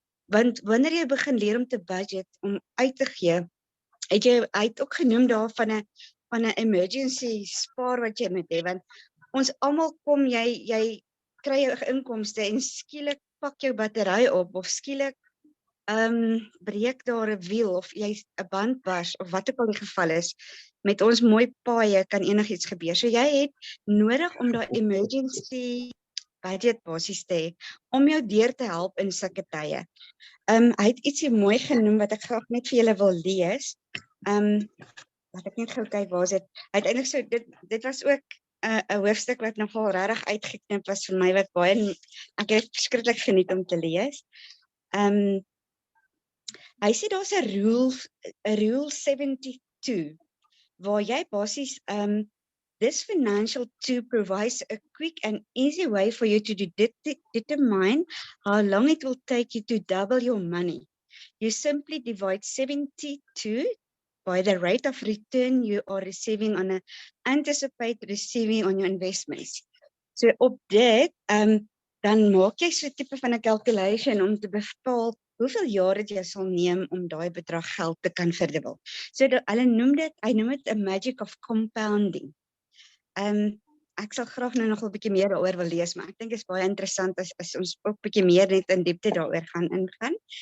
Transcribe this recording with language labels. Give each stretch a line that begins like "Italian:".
Afrikaans: Want wanneer jy begin leer om te budget, om uit te gee, hy het ook genoem daar van 'n emergency spaar wat jy moet hê, want ons almal kom, jy kry jou inkomste en skielik pak jou battery op of skielik breek daar 'n wiel of jy 'n band bars of wat ook al die geval is. Met ons mooi paaie kan enigiets gebeur. So jy het nodig om daai emergency budget basies te hê om jou deur te help in sulke tye. Hy het ietsie mooi genoem wat ek graag net vir julle wil lees. Laat ek net gou kyk waar is dit. Uiteindelik so dit was ook 'n hoofstuk wat nogal regtig uitgeknip was vir my, wat baie ek het verskriklik geniet om te lees. Hy sê daar's 'n rule 72 waar jy basies
English: this financial tool provides a quick and easy way for you to determine how long it will take you to double your money. You simply divide 72 by the rate of return you are receiving on an anticipated receiving on your investments.
Afrikaans: So op dit, dan maak jy so 'n tipe van 'n calculation om te bepaal hoeveel jare jy sal neem om daai bedrag geld te kan verdubbel. So hy noem dit 'n
English: magic of compounding.
Afrikaans: Ek sal graag nou nog 'n bietjie meer daaroor wil lees, maar ek dink dit is baie interessant as ons ook bietjie meer net in diepte daaroor gaan ingaan.